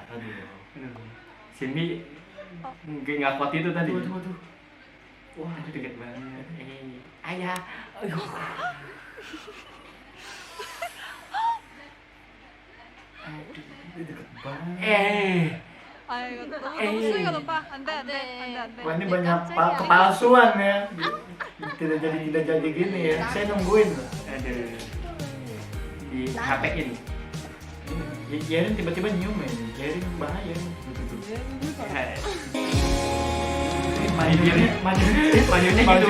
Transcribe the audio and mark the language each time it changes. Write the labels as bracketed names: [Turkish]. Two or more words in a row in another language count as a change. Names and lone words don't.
[Indonesian] Aduh. Cindy nggak kuat itu tadi. Waduh. Wah, itu deket banget. Ayah. Aduh. Deket banget. [Korean] 아이고 너무 수위가 높아. 안돼 안돼 안돼 안돼. [Indonesian] Wah ini banyak kepalsuan ya. Tidak jadi gini ya. Saya nungguin loh. Aduh. Di HP ini. Yerin tiba-tiba nyium ya. Yerin bahaya. Majunya gitu.